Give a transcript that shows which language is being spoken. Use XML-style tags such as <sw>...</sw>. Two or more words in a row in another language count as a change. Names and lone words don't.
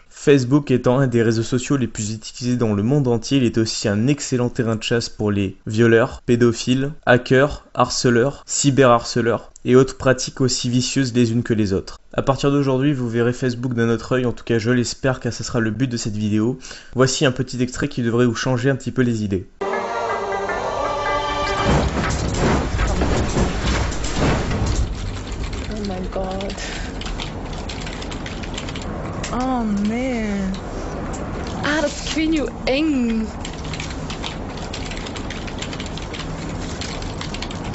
<fr>Facebook étant un des réseaux sociaux les plus utilisés dans le monde entier, il est aussi un excellent terrain de chasse pour les violeurs, pédophiles, hackers, harceleurs, cyberharceleurs et autres pratiques aussi vicieuses les unes que les autres. À partir d'aujourd'hui, vous verrez Facebook d'un autre œil, en tout cas je l'espère car ce sera le but de cette vidéo. Voici un petit extrait qui devrait vous changer un petit peu les idées.</fr> <en>Oh my god. Oh man.</en> <nl>Dat is, ik weet niet hoe eng.</nl>